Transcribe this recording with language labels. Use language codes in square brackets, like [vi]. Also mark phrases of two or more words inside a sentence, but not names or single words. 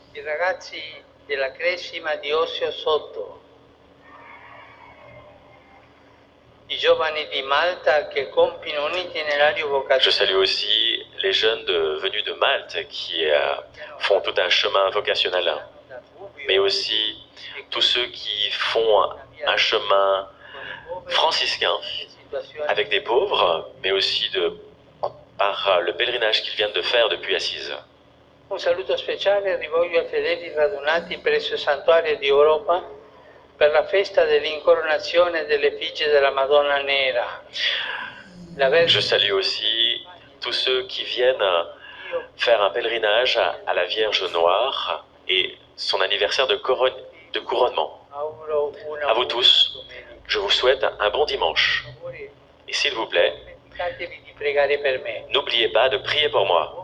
[fr] Je salue aussi les jeunes venus de Malte qui font tout un chemin vocationnel, mais aussi tous ceux qui font un chemin franciscain avec des pauvres, mais aussi par le pèlerinage qu'ils viennent de faire depuis Assise. [it] Un saluto speciale rivolgo ai fedeli radunati presso il Santuario di Europa per la festa dell'incoronazione dell'effigie della Madonna Nera. [fr] Je salue aussi tous ceux qui viennent faire un pèlerinage à la Vierge Noire et son anniversaire de couronnement. À vous tous, je vous souhaite un bon dimanche. Et s'il vous plaît, n'oubliez pas de prier pour moi.